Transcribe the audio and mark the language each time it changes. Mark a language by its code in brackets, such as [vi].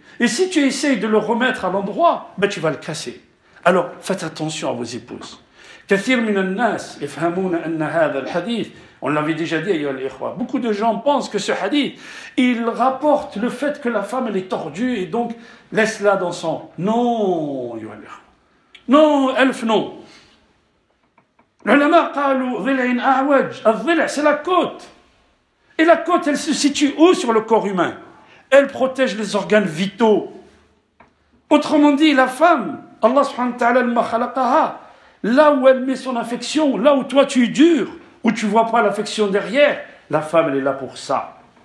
[fr] Et si tu essayes de le remettre à l'endroit, tu vas le casser. Alors, faites attention à vos épouses. [ar] كثير من الناس يفهمون أن هذا الحديث, [fr] on l'avait déjà dit [ar] أيها الإخوة, [fr] beaucoup de gens pensent que ce hadith, il rapporte le fait que la femme elle est tordue et donc laisse-la dans son... Non, [ar] أيها الإخوة. [fr] Non, elf, non. [ar] العلماء قالوا ضلع أعوج, الضلع [fr] c'est la côte. Et la côte elle se situe où sur le corps humain? Elle protège les organes vitaux. Autrement dit, la femme, Allah subhanahu wa ta'ala [ar] ma khalaqaha, [fr] là où elle met son affection, là où toi tu es dur, où tu ne vois pas l'affection derrière, la femme elle est là pour ça.